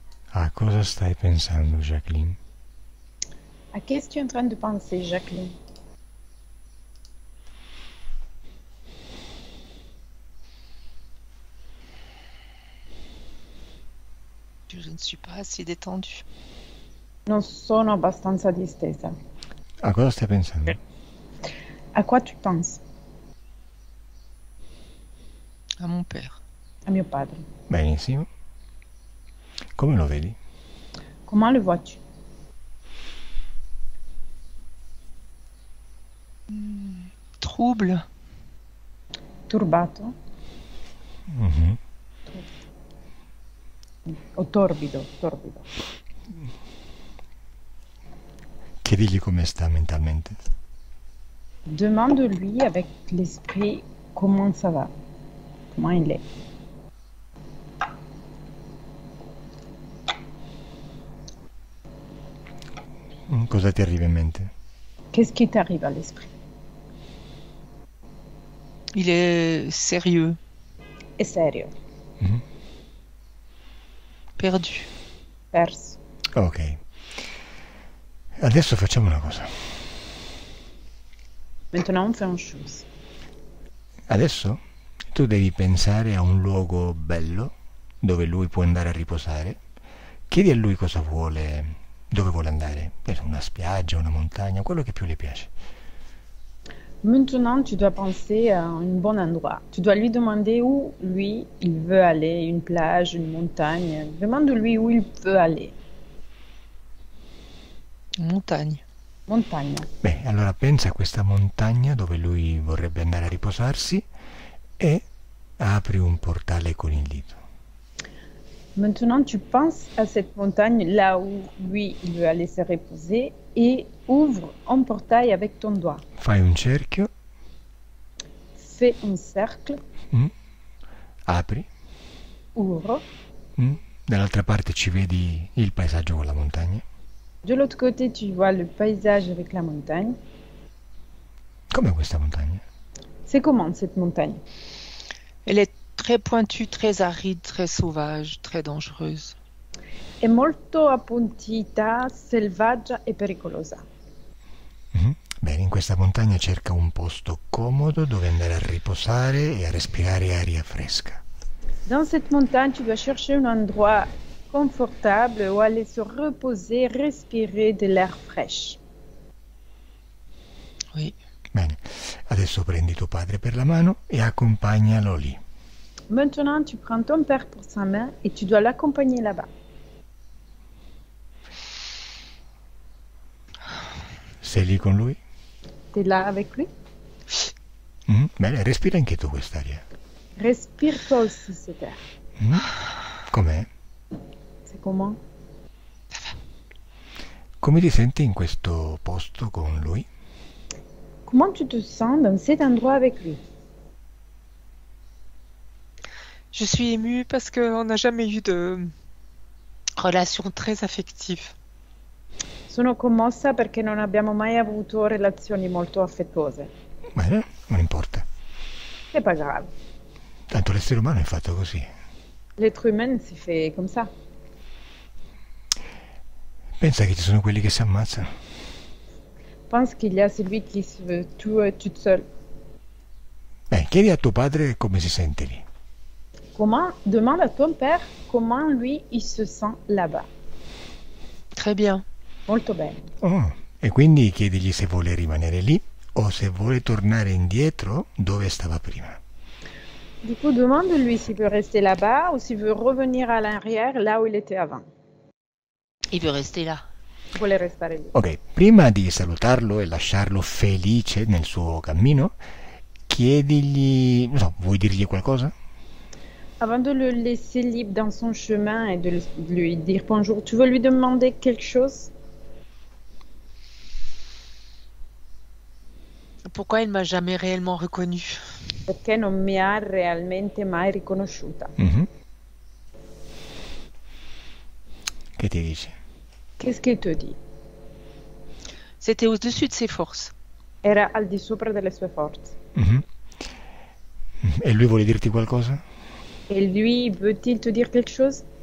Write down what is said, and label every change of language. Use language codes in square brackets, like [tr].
[it] A cosa stai pensando, Jacqueline? [fr] À qu'est-ce que tu es en train de penser, Jacqueline? Je ne suis pas assez détendue. [it] Non sono abbastanza distesa. A cosa stai pensando? [fr] À quoi tu penses? À mon père. [it] A mio padre. Benissimo. Come lo vedi? [fr] Comment le vois-tu? Trouble. [it] Turbato? Mhm. O torbido, torbido. Chiedigli come sta mentalmente. [fr] Demande-lui avec l'esprit comment ça va, comment il est. [it] Cosa ti arriva in mente? [fr] Qu'est-ce qui t'arrive à l'esprit? Il est sérieux, [it] È serio, Mhm. [fr] perdu. [it] perso. Ok. Adesso facciamo una cosa. [fr] Maintenant, on fait une chose. [it] Adesso tu devi pensare a un luogo bello dove lui può andare a riposare. Chiedi a lui cosa vuole, dove vuole andare. Una spiaggia, una montagna, quello che più le piace. [fr] Maintenant, tu dois penser à un bon endroit. Tu dois lui demander où, lui, il veut aller, une plage, une montagne. Demande-lui où il veut aller. Montagne. [it] Montagna. Beh, allora pensa a questa montagna dove lui vorrebbe andare a riposarsi e apri un portale con il dito. [fr] Maintenant, tu penses à cette montagne là où lui, il veut aller se reposer et ouvre un portail avec ton doigt. [it] Fai un cerchio, [fr] Fais un cercle, [it] apri, [fr] ouvre. dall'altra parte ci vedi il paesaggio con la montagna. De l'autre côté, tu vois le paysage avec la montagne. [it] Com'è questa montagna? [fr] C'est comment cette montagne? Elle est très pointue, très aride, très sauvage, très dangereuse. [it] È molto appuntita, selvaggia e pericolosa. Bene, in questa montagna cerca un posto comodo dove andare a riposare e a respirare aria fresca. [fr] Dans cette montagne, tu dois chercher un endroit confortable où aller se reposer, respirer de l'air fraîche. Oui. [it] Bene, adesso prendi tuo padre per la mano e accompagnalo lì. [fr] Maintenant, tu prends ton père pour sa main et tu dois l'accompagner là-bas. [it] Sei lì con lui? [fr] Tu es là avec lui? [it] Bene, respira anche tu quest'aria. [fr] Respire toi aussi cet air. [it] Com'è? [fr] C'est comment? [it] Come ti senti in questo posto con lui? [fr] Comment tu te sens dans cet endroit avec lui? Je suis émue parce qu'on n'a jamais eu de relation très affective. [it] Sono commossa perché non abbiamo mai avuto relazioni molto affettuose. Bene, non importa. [fr] C'est pas grave. [it] Tanto l'essere umano è fatto così. [fr] L'être humain si fait comme ça. [it] Pensa che ci sono quelli che si ammazzano. [fr] Pense qu'il y a celui qui se veut tuer toute seule. [it] Chiedi a tuo padre come si sente lì. [fr] Demande à ton père comment lui il se sent là-bas. Très bien. [it] Molto bene. Oh, e quindi chiedigli se vuole rimanere lì o se vuole tornare indietro dove stava prima. [fr] Du coup, demande-lui s'il veut rester là-bas ou s'il veut revenir à l'arrière, là où il était avant. Il veut rester là. [it] Vuole restare lì. Ok, prima di salutarlo e lasciarlo felice nel suo cammino, chiedigli, non so, vuoi dirgli qualcosa? [fr] Avant de le laisser libre dans son chemin et de lui dire bonjour, tu veux lui demander quelque chose? Pourquoi il m'a jamais réellement reconnue? [it] Perché non mi ha realmente mai riconosciuta. Che ti dice? [fr] Qu'est-ce qu'il te dit? C'était au-dessus de ses forces. [it] Era al di sopra delle sue forze. E lui vuole dirti qualcosa? [fr] Et lui, veut-il te dire quelque chose?